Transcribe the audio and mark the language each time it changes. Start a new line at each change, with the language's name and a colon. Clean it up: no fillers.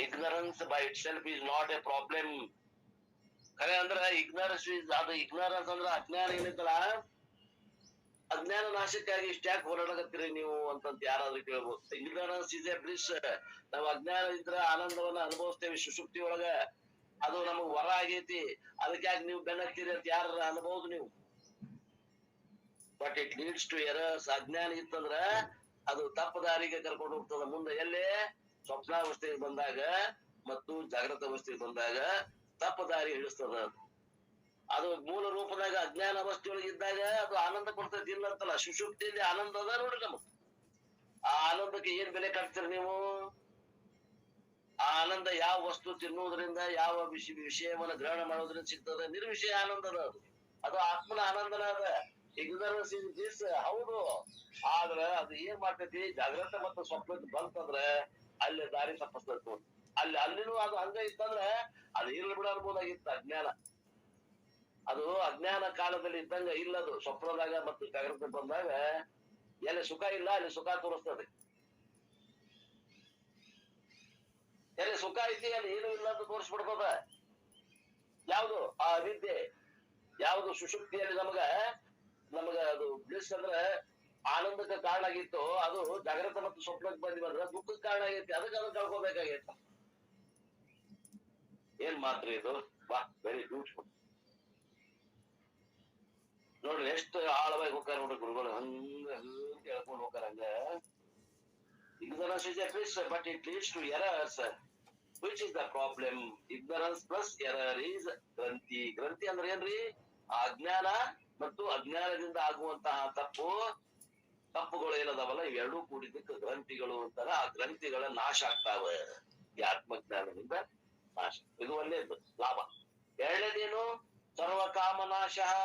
English: Ignorance by itself is not a problem.
Kannada: ಖರೆ ಅಂದ್ರ ignorance ಅಂದ್ರ ಅಜ್ಞಾನ ಏನೈತಲ್ಲ, ಅಜ್ಞಾನ ನಾಶಕ್ಕಾಗಿ ಇಷ್ಟ್ಯಾಕೆ ಹೋರಾಡಕತ್ತೀರಿ ನೀವು ಅಂತಂತ ಯಾರಾದ್ರೂ ಕೇಳ್ಬೋದು.
English: Ignorance is a bliss.
Kannada: ನಾವು ಅಜ್ಞಾನ ಇದ್ರ ಆನಂದವನ್ನ ಅನುಭವಿಸ್ತೇವೆ ಸುಷುಪ್ತಿ ಒಳಗ. ಅದು ನಮಗ್ ವರ ಆಗೈತಿ, ಅದಕ್ಕಾಗಿ ನೀವು ಬೆನ್ನತ್ತೀರಿ ಅಂತ ಯಾರ ಅನ್ಬಹುದು ನೀವು.
English: But it leads to errors.
Kannada: ಅಜ್ಞಾನ ಇತ್ತಂದ್ರ ಅದು ತಪ್ಪು ದಾರಿಗೆ ಕರ್ಕೊಂಡು ಹೋಗ್ತದ. ಮುಂದೆ ಎಲ್ಲೇ ಸ್ವಪ್ನಾವಸ್ಥೆಗೆ ಬಂದಾಗ ಮತ್ತು ಜಾಗೃತ ಅವಸ್ಥೆಗೆ ಬಂದಾಗ ತಪ್ಪ ದಾರಿ ಹಿಡಿಸ್ತದ. ಅದು ಮೂಲ ರೂಪದಾಗ ಅಜ್ಞಾನ ಅವಸ್ಥೆಯೊಳಗೆ ಇದ್ದಾಗ ಅದು ಆನಂದ ಕೊಡ್ತೈತಿ, ಇಲ್ಲ ಅಂತಲ್ಲ. ಸುಷುಪ್ತಿಯಲ್ಲಿ ಆನಂದ ಅದ ನೋಡ್ರಿ ನಮಗ್. ಆ ಆನಂದಕ್ಕೆ ಏನ್ ಬೆಲೆ ಕಟ್ತೀರಿ ನೀವು? ಆ ಆನಂದ ಯಾವ ವಸ್ತು ತಿನ್ನುವುದರಿಂದ, ಯಾವ ವಿಷಯವನ್ನ ಗ್ರಹಣ ಮಾಡೋದ್ರಿಂದ ಸಿಗ್ತದೆ? ನಿರ್ವಿಷಯ ಆನಂದ ಅದ ಅದು. ಅದು ಆತ್ಮನ ಆನಂದನ ಅದ.
English: ignorance is this,
Kannada: ಹೌದು. ಆದ್ರ ಅದು ಏನ್ ಮಾಡ್ತೈತಿ, ಜಾಗ್ರತ ಮತ್ತು ಸ್ವಪ್ನ ಬಂತಂದ್ರ ಅಲ್ಲಿ ದಾರಿ ತಪ್ಪಿಸ್ತೈತಿ. ಅಲ್ಲಿನೂ ಅದು ಹಂಗ ಇತ್ತಂದ್ರ ಅದು ಇರ್ಲಿ ಬಿಡ ಅನ್ಬೋದಾಗಿತ್ತು. ಅಜ್ಞಾನ ಅದು ಅಜ್ಞಾನ ಕಾಲದಲ್ಲಿ ಇದ್ದಂಗ ಇಲ್ಲದು. ಸ್ವಪ್ನದಾಗ ಮತ್ತು ಜಾಗ್ರತೆ ಬಂದಾಗ ಎಲ್ಲಿ ಸುಖ ಇಲ್ಲ ಅಲ್ಲಿ ಸುಖ ತೋರಿಸ್ತದೆ, ಎಲ್ಲಿ ಸುಖ ಐತಿ ಅಲ್ಲಿ ಏನು ಇಲ್ಲ ಅಂತ ತೋರಿಸ್ಬಿಡ್ತದ. ಯಾವುದು ಆ ಅವಿದ್ಯೆ, ಯಾವುದು ಸುಷುಪ್ತಿಯಲ್ಲಿ ನಮಗ ಅದು ಬ್ಲಿಸ್ ಅಂದ್ರೆ ಆನಂದಕ್ಕೆ ಕಾರಣ ಆಗಿತ್ತು, ಅದು ಜಾಗ್ರತ ಮತ್ತು ಸ್ವಪ್ನಕ್ಕೆ ಬಂದಿವಂದ್ರೆ ದುಃಖಕ್ಕೆ ಕಾರಣ ಆಗೈತಿ. ಅದಕ್ಕೆ ಅದನ್ನ ಕಳ್ಕೋಬೇಕಾಗೈತ. ಏನ್ ಮಾತ್ರ ಇದು, ವಾ
English: Very beautiful.
Kannada: ನೋಡ್ರಿ ಎಷ್ಟು ಆಳವಾಗಿ ಹೋಗ್ತಾರ ನೋಡ್ರಿ ಗುರುಗಳು. ಹಂಗ ಹೇಳ್ಕೊಂಡು ಹೋಗ್ತಾರ.
English: ಹಂಗ ignorance is a bliss, but it leads to errors. Which is the problem? Ignorance plus error is ಗ್ರಂಥಿ.
Kannada: ಗ್ರಂಥಿ ಅಂದ್ರೆ ಏನ್ರಿ? ಅಜ್ಞಾನ ಮತ್ತು ಅಜ್ಞಾನದಿಂದ ಆಗುವಂತಹ ತಪ್ಪುಗಳು ಏನದಾವಲ್ಲ, ಇವೆರಡೂ ಕೂಡಿದ್ದಕ್ಕೆ ಗ್ರಂಥಿಗಳು ಅಂತಾರ. ಆ ಗ್ರಂಥಿಗಳ ನಾಶ ಆಗ್ತಾವ ಈ ಆತ್ಮಜ್ಞಾನದಿಂದ ನಾಶ. ಇದು ಒಳ್ಳೇದು ಲಾಭ. ಎರಡನೇದೇನು? ಸರ್ವಕಾಮನಾಶ.